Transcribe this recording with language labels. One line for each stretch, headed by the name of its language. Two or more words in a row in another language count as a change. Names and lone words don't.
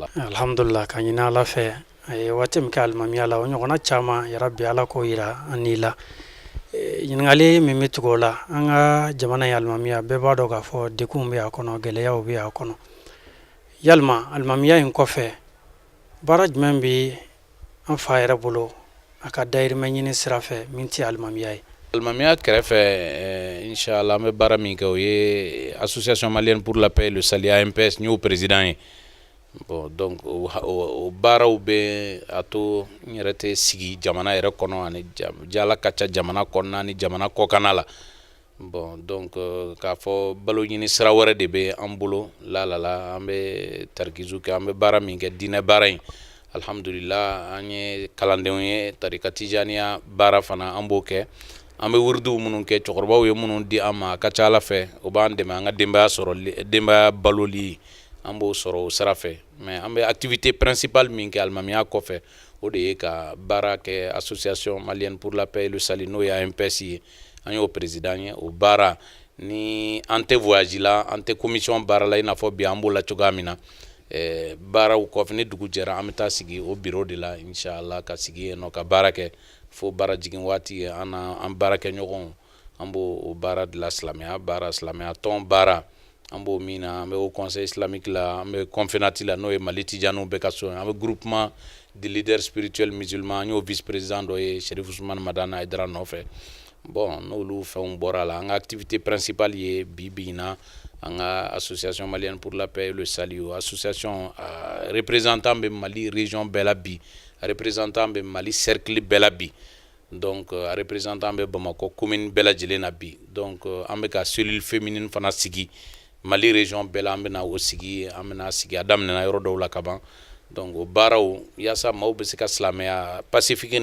Bambara: Alhamdulillah ka ɲini Ala fɛ a ye waati min kɛ alimamiya la o ɲɔgɔnna caman yarabi Ala k'o yira an n'i la ɲininkali min bɛ tugu o la an ka jamana ye alimamiya bɛɛ b'a dɔn k'a fɔ degun bɛ a kɔnɔ gɛlɛyaw bɛ a kɔnɔ yalima alimamiya in kɔfɛ baara jumɛn bɛ an fa yɛrɛ bolo a ka dayirimɛ ɲini sira fɛ min tɛ alimamiya ye. Alimamiya kɛrɛfɛ inshallah an bɛ baara min kɛ o ye
French: association malienne pour la paix et le salut
Bambara: AMPS n y'o président ye
French: bon donc
Bambara: o baaraw bɛ a to n yɛrɛ tɛ sigi jamana yɛrɛ kɔnɔ ani jala ka ca jamana kɔnɔna ni jamana kɔkanna la
French: bon donc
Bambara: k'a fɔ balo ɲini sira wɛrɛ de bɛ an bolo la an bɛ tarikizu kɛ an bɛ baara min kɛ diinɛ baara in alhamdulillah an ye kalandenw ye tarika tijaniya baara fana an b'o kɛ an bɛ wuridiw minnu kɛ cɛkɔrɔbaw ye minnu di an ma a ka ca Ala fɛ o b'an dɛmɛ an ka denbaya baloli an b'o sɔrɔ o sira fɛ mais an bɛ
French: activité principale
Bambara: min kɛ alimamiya kɔfɛ o de ye ka baara kɛ
French: association malienne pour la paix et le salut
Bambara: n'o ye AMPS ye an y'o président ye o baara ni an tɛ voyage la an tɛ commission baara la i n'a fɔ bi an b'o la cogoya min na baaraw kɔfɛ ni dugu jɛra an bɛ taa sigi o bureau de la inshallah ka sigi yen nɔ ka baara kɛ fo baara jigin waati an baara kɛ ɲɔgɔnw an b'o baara de la silamɛya baara silamɛya tɔn baara an b'o min na an bɛ
French: au conseil islamique
Bambara: la an bɛ confénati la n'o ye Mali tijaniw bɛɛ ka so an bɛ
French: groupement de leaders spirituels musulmans
Bambara: an y'o vice président dɔ ye Cherif Ousmane Madana Aidara nɔfɛ bon n'olu fɛnw bɔra la an ka
French: activité principale
Bambara: ye bi in na an ka
French: association malienne pour la paix et le salut association représentant
Bambara: bɛ Mali région bɛɛ la bi représentant bɛ Mali cercle bɛɛ la bi donc a représentant bɛ Bamakɔ commune bɛɛ lajɛlen na bi donc an bɛ ka
French: cellule féminine
Bambara: fana sigi Mali région bɛɛ la an bɛna o sigi an bɛna sigi a daminɛna yɔrɔ dɔw la kaban donc o baaraw yaasa maaw bɛ se ka silamɛya pacifique